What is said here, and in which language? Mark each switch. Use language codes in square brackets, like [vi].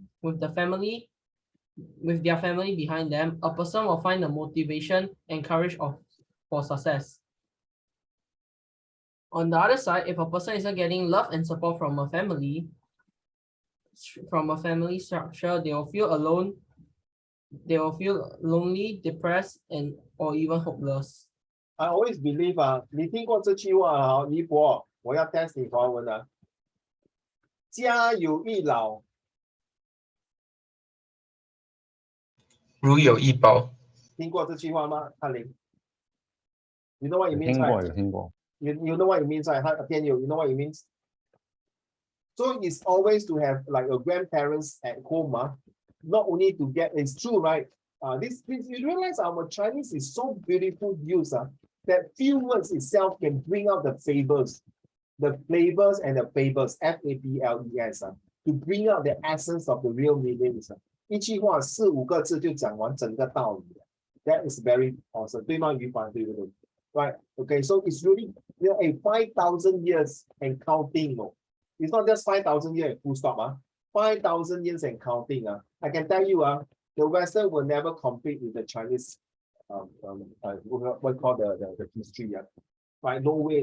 [en] With their family behind them, a person will find the motivation and courage for success. On the other side, if a person isn't getting love and support from a family structure, they will feel alone, they will feel lonely, depressed, or even hopeless. I always believe [zh] 你听过这句话李博，我要 test 你华文家有一老，如有一宝。听过这句话吗？ [en] 翰林 You know what it [zh] 有 [en] means, [zh] 听过 [en] right? [zh] 有听过。 [en] You know what it means, right? You know what it means? So it's always to have like a grandparents at home, not only to get, it's true, right? This you realize our Chinese is so beautiful use that few words itself can bring out the flavors and the flavors, F-A-B-L-E-S, to bring out the essence of the real meanings. [zh] 一句话4、5个字就讲完整个道理。 [en] That is very awesome. [zh] 对吗？ [en] 于凡， [zh] 对不对？ [en] Right. Okay. So it's really 5,000 years and counting. It's not just 5,000 years full stop. 5,000 years and counting. I can tell you, the Western will never compete with the Chinese. What we call the history. Right. No way.